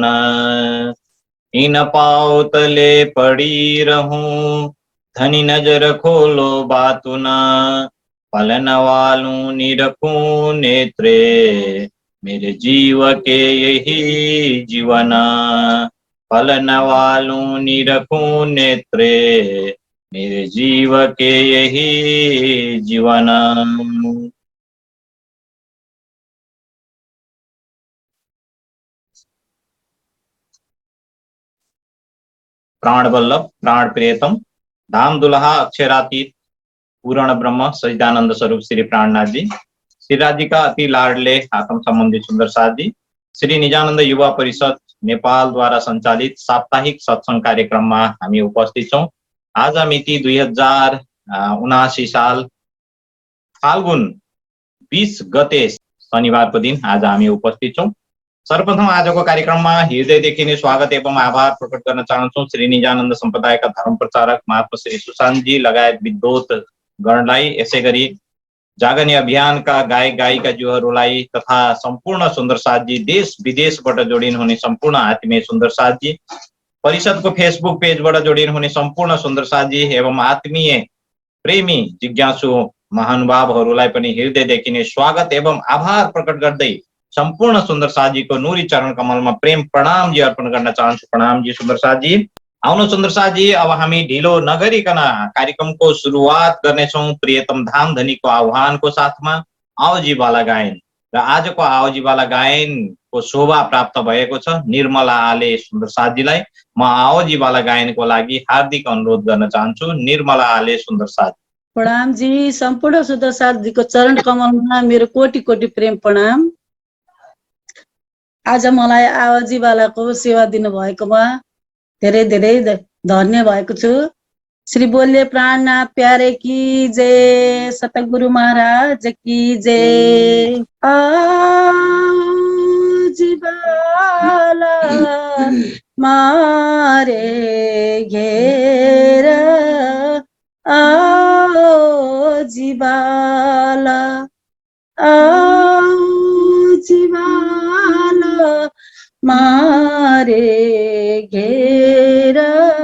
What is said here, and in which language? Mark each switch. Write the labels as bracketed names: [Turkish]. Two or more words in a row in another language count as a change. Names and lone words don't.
[Hindi] इन पाँव तले पड़ी रहूं, धनी नजर खोलो बातु न, पलन वालू निरखूं नेत्रे, मेरे जीव के यही जीवन। पलन वालू निरखूं नेत्रे, मेरे जीव के यही जीवन। प्राण वल्लभ प्राण प्रियतम धाम दुल्हा अक्षरातीत पूर्ण ब्रह्म सच्चिदानंद स्वरूप श्री प्राणनाथ जी, श्रीराज जी का अति लाडले आत्म संबंधी सुंदर साथ जी, श्री निजानंद युवा परिषद नेपाल द्वारा संचालित साप्ताहिक सत्संग कार्यक्रम में [Nepali] हामी उपस्थित छौं। आज मिति 2079 साल फाल्गुन 20 गते शनिवार को दिन आज हामी उपस्थित छौं। सर्वप्रथम [Hindi] आज को कार्यक्रम में [Nepali] हृदयदेखि नै स्वागत एवं आभार प्रकट गर्न चाहन्छौं श्री निजानन्द सम्प्रदायका धर्म प्रचारक महात्मा श्री सुशान्त जी लगायत विद्वत गणलाई, यसैगरी जागने अभियानका गायक गायिकाज्यूहरूलाई तथा सम्पूर्ण सुन्दर साथ जी, देश विदेशबाट जोडिनुहुने सम्पूर्ण आत्मीय सुन्दर साथ जी, परिषदको फेसबुक पेजबाट जोडिनुहुने सम्पूर्ण सुन्दर साथ जी एवं आत्मीय प्रेमी जिज्ञासु महानुभावहरूलाई पनि हृदयदेखि नै स्वागत एवं आभार प्रकट गर्दै सम्पूर्ण सुन्दर साथ जी को [Hindi] नूरी चरण कमल में [Nepali] प्रेम प्रणाम जी अर्पण गर्न चाहन्छु। प्रणाम जी सुन्दर साथ जी। आउनु सुन्दर साथ जी, अब हामी ढिलो नगरिकन कार्यक्रम को शुरुआत गर्नेछौं प्रियतम धाम धनी को आह्वान को साथ में आओ जी वाला गायन। र आज को आओ जी वाला गायन को शोभा प्राप्त भएको छ निर्मला आले सुन्दर साथ जीलाई। म आओ जी वाला गायन को लागि हार्दिक अनुरोध गर्न चाहन्छु निर्मला आले सुन्दर साथ। प्रणाम जी, सम्पूर्ण सुन्दर साथ जी को चरण कमलमा मेरो कोटि कोटि प्रेम प्रणाम। आज मलाई आवाजीवालाको सेवा दिनुभएकोमा धेरै धेरै धन्य भएको छु। [Hindi] श्री बोले प्राणनाथ प्यारे की जय, सतगुरु महाराज की जय। आवाजीवाला मारे घेरा, आवाजीवाला आवाजीवाला मारे घेरा,